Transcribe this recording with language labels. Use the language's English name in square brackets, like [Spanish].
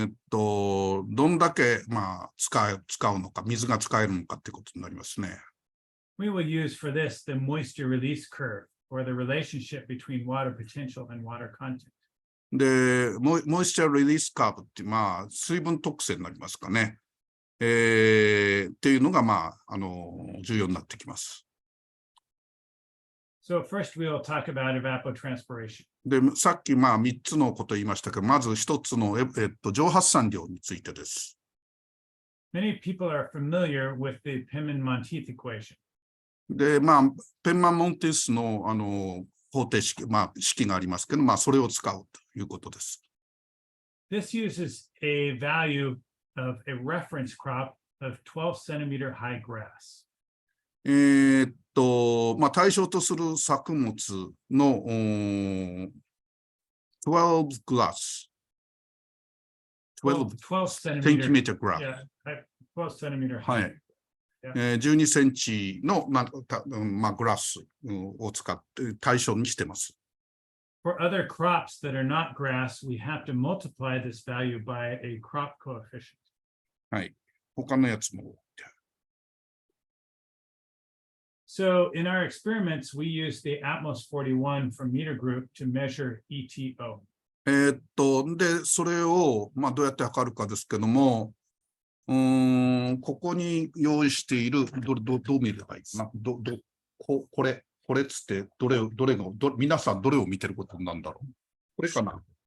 [Japanese] どんだけ、使うのか、水が使えるのかってことになりますね。 [English] We will use for this the moisture release curve, or the relationship between water potential and water content. [Japanese] で、モイスチャーリリースカーブって、水分特性になりますかね。っていうのが、重要になってきます。 [English] So first we'll talk about evapotranspiration. [Japanese] で、さっき3つのことを言いましたけど、まず1つの、蒸発散量についてです。 [English] Many people are familiar with the Pimon-Monteith equation. [Japanese] で、まあ、ペンマン・モンティスの、方程式、まあ、式がありますけど、まあ、それを使うということです。 [English] This uses a value of a reference crop of 12 centimeter high grass. [Japanese] まあ、対象とする作物の12 glass。 [English] 12 centimeter grass。 Yeah, 12 centimeter high. [Japanese] い。 12センチの、まあ、グラスを使って対象にしてます。 [English] For other crops that are not grass, we have to multiply this value by a crop coefficient. [Japanese] はい。他のやつも。 [English] So in our experiments, we use the Atmos 41 from meter group to measure ETO. [Japanese] で、それを、まあ、どうやって測るかですけども、ここに用意している、どう見ればいいかな。これっつって、皆さんどれを見てることなんだろう。これかな。